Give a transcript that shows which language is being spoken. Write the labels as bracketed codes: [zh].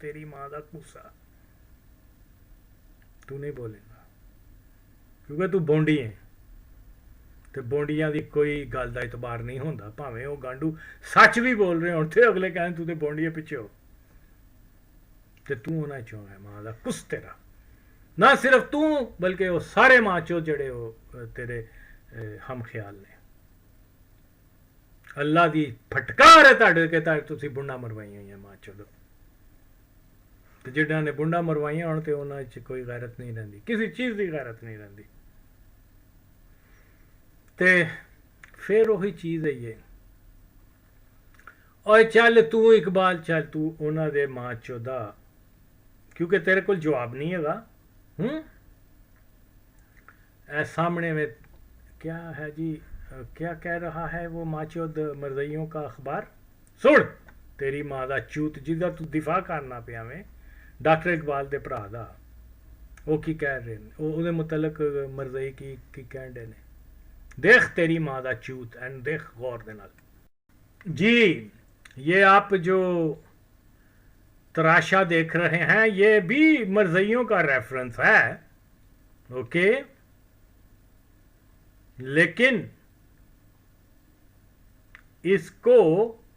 [pa] تیری ماں دا کوسا تو نہیں بولیں گا کیونکہ تو بونڈی ہے. تو بونڈیاں دی کوئی گل دا اعتبار نہیں ہوندا, بھاویں وہ گانڈو سچ بھی بول رہے ہون تے اگلے کہیں تو تے بونڈی پیچھے ہو تے تو ہونا چوں ہے ماں دا کس تیرا. نہ صرف تو بلکہ وہ سارے ماں چو جڑے ہو تیرے ہم خیال نے. اللہ دی پھٹکار ہے تاڑے کہ تسی بنڈا مروائیاں ہیں ماں چو دو. تو جڑا نے بنڈا مروائیاں ہون تے انہاں وچ کوئی غیرت نہیں رہندی, کسی چیز دی غیرت نہیں رہندی. تے پھر وہی چیز ہے یہ. اور چل تو اقبال چل تو انہاں دے ماں چودا, کیونکہ تیرے کول جواب نہیں ہے گا. [ur] اے سامنے میں کیا ہے جی, کیا کہہ رہا ہے وہ ماچود مرزیوں کا اخبار سن. [pa] تیری ماں دا چوت جدا تو دفاع کرنا پیا میں ڈاکٹر اقبال دے بھرا دا, وہ کی کہہ رہے ہیں, وہ دے متعلق مرزئی کی کہن دے نے. دیکھ تیری ماں دا چوت اینڈ دیکھ غور دے نال. [ur] جی یہ آپ جو تراشا دیکھ رہے ہیں یہ بھی مرزیوں کا ریفرنس ہے. اوکے لیکن اس کو